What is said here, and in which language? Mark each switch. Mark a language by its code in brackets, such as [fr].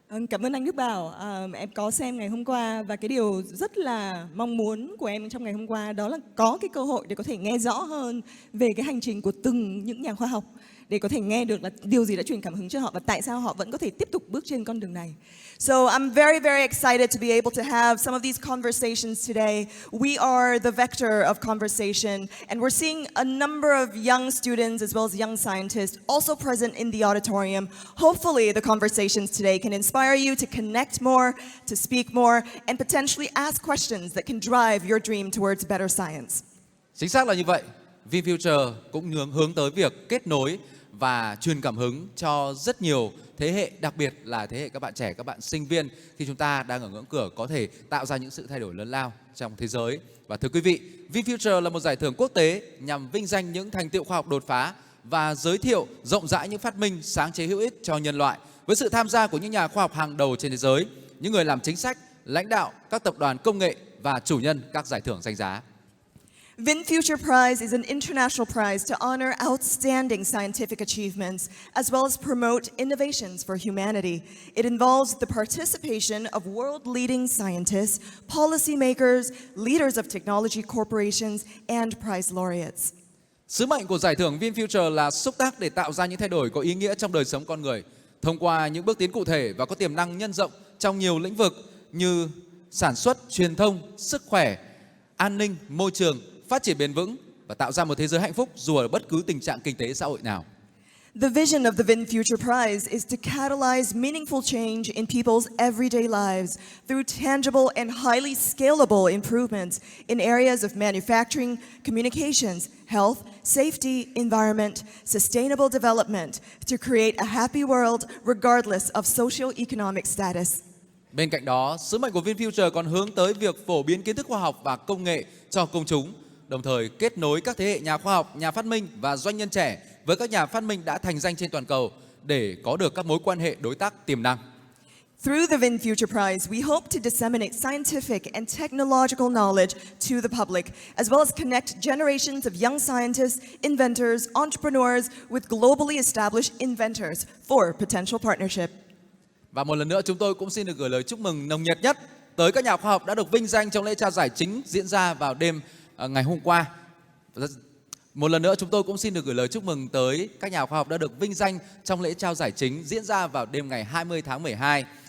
[vi] Cảm ơn anh Đức Bảo. Em có xem ngày hôm qua và cái điều rất là mong muốn của em trong ngày hôm qua đó là có cái cơ hội để có thể nghe rõ hơn về cái hành trình của từng những nhà khoa học, để có thể nghe được là điều gì đã truyền cảm hứng cho họ và tại sao họ vẫn có thể tiếp tục bước trên con đường này. [en] So I'm very, very excited to be able to have some of these conversations today. We are the vector of conversation, and we're seeing a number of young students as well as young scientists also present in the auditorium. Hopefully the conversations today can inspire you to connect more, to speak more, and potentially ask questions that can drive your dream towards better science. [vi] Chính xác là như vậy. VinFuture cũng hướng tới việc kết nối và truyền cảm hứng cho rất nhiều thế hệ, đặc biệt là thế hệ các bạn trẻ, các bạn sinh viên khi chúng ta đang ở ngưỡng cửa có thể tạo ra những sự thay đổi lớn lao trong thế giới. Và thưa quý vị, VinFuture là một giải thưởng quốc tế nhằm vinh danh những thành tựu khoa học đột phá và giới thiệu rộng rãi những phát minh sáng chế hữu ích cho nhân loại với sự tham gia của những nhà khoa học hàng đầu trên thế giới, những người làm chính sách, lãnh đạo các tập đoàn công nghệ và chủ nhân các giải thưởng danh giá. [en] VinFuture Prize is an international prize to honor outstanding scientific achievements as well as promote innovations for humanity. It involves the participation of world-leading scientists, policymakers, leaders of technology corporations, and prize laureates. [vi] Sứ mệnh của giải thưởng VinFuture là xúc tác để tạo ra những thay đổi có ý nghĩa trong đời sống con người thông qua những bước tiến cụ thể và có tiềm năng nhân rộng trong nhiều lĩnh vực như sản xuất, truyền thông, sức khỏe, an ninh, môi trường, phát triển bền vững và tạo ra một thế giới hạnh phúc dù ở bất cứ tình trạng kinh tế xã hội nào. [en] The vision of the VinFuture Prize is to catalyze meaningful change in people's everyday lives through tangible and highly scalable improvements in areas of manufacturing, communications, health, safety, environment, sustainable development to create a happy world regardless of socio-economic status. [vi] Bên cạnh đó, sứ mệnh của VinFuture còn hướng tới việc phổ biến kiến thức khoa học và công nghệ cho công chúng, đồng thời kết nối các thế hệ nhà khoa học, nhà phát minh và doanh nhân trẻ với các nhà phát minh đã thành danh trên toàn cầu để có được các mối quan hệ đối tác tiềm năng. [en] Through the VinFuture Prize, we hope to disseminate scientific and technological knowledge to the public, as well as connect generations of young scientists, inventors, entrepreneurs with globally established inventors for potential partnership. [vi] Và một lần nữa chúng tôi cũng xin được gửi lời chúc mừng nồng nhiệt nhất tới các nhà khoa học đã được vinh danh trong lễ trao giải chính diễn ra vào đêm ngày hôm qua. Một lần nữa chúng tôi cũng xin được gửi lời chúc mừng tới các nhà khoa học đã được vinh danh trong lễ trao giải chính diễn ra vào đêm ngày 20 tháng 12.